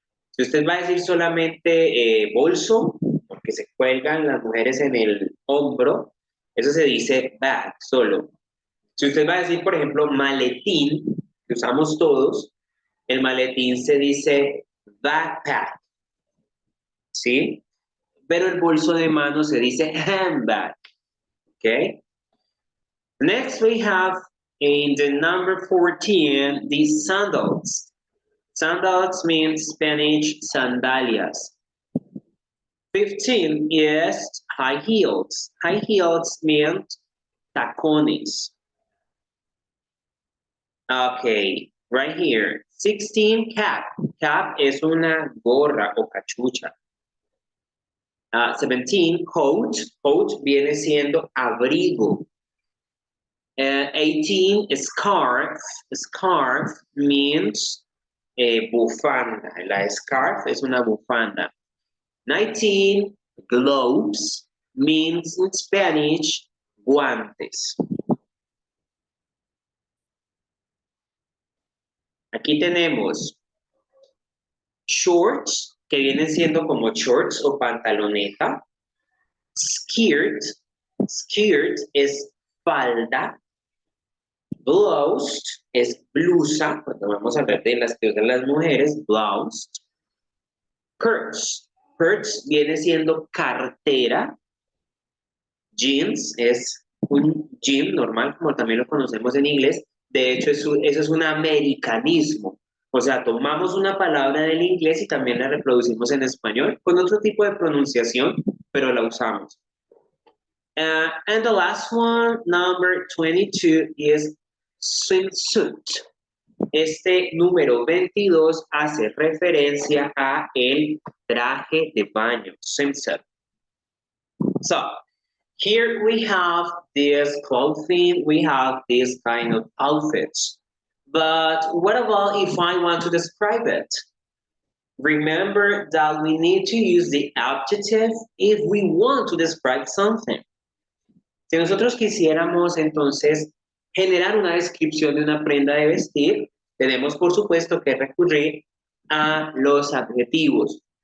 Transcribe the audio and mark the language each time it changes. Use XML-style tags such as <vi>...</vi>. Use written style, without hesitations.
<es>Si usted va a decir solamente bolso, porque se cuelgan las mujeres en el hombro, eso se dice bag, solo. Si usted va a decir, por ejemplo, maletín, que usamos todos, el maletín se dice backpack, ¿sí? Pero el bolso de mano se dice handbag, ¿ok?</es> <en>Next we have in the number 14, the sandals. Sandals means Spanish sandalias. 15 is high heels. High heels means tacones. Okay, right here. 16, cap. Cap</en> <es>es una gorra o cachucha.</es> <en>17, coat.</en> <es>Coat viene siendo abrigo.</es> <en>18, scarf. Scarf means bufanda.</en> <es>La scarf es una bufanda.</es> <en>19, gloves means in Spanish, guantes.</en> <es>Aquí tenemos shorts, que vienen siendo como shorts o pantaloneta. Skirt. Skirt es falda. Blouse es blusa, cuando vamos a hablar de las que usan las mujeres, blouse. Purse. Purse viene siendo cartera. Jeans es un jean normal, como también lo conocemos en inglés. De hecho, eso es un americanismo. O sea, tomamos una palabra del inglés y también la reproducimos en español con otro tipo de pronunciación, pero la usamos.</es> <en>And the last one, number 22, is swimsuit.</en> <es>Este número 22 hace referencia a el traje de baño, swimsuit.</es> <en>So, here we have this clothing, we have this kind of outfits. But what about if I want to describe it? Remember that we need to use the adjective if we want to describe something.</en> <es>Si nosotros quisiéramos entonces generar una descripción de una prenda de vestir, tenemos por supuesto que recurrir a los adjetivos.</es>